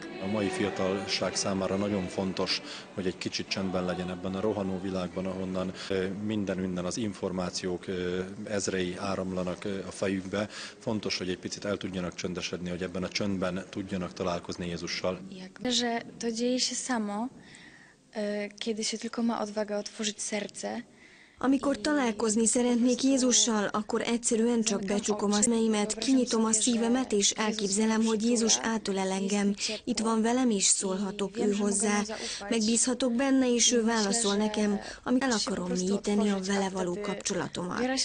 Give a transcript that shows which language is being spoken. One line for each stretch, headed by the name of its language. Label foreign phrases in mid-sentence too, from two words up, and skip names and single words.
Hungarian: A mai fiatalság számára nagyon fontos, hogy egy kicsit csendben legyen ebben a rohanó világban, ahonnan minden az információk ezrei áramlanak a fejükbe. Fontos, hogy egy picit el tudjanak csöndesedni, hogy ebben a csöndben tudjanak találkozni Jézussal.
Polish: Że to dzieje się samo, kiedy się tylko ma odwagę otworzyć serce.
Hungarian: Amikor találkozni szeretnék Jézussal, akkor egyszerűen csak becsukom a szemeimet, kinyitom a szívemet, és elképzelem, hogy Jézus átölel engem. Itt van velem, és szólhatok ő hozzá. Megbízhatok benne, és ő válaszol nekem, amit el akarom mélyíteni a vele való kapcsolatomat.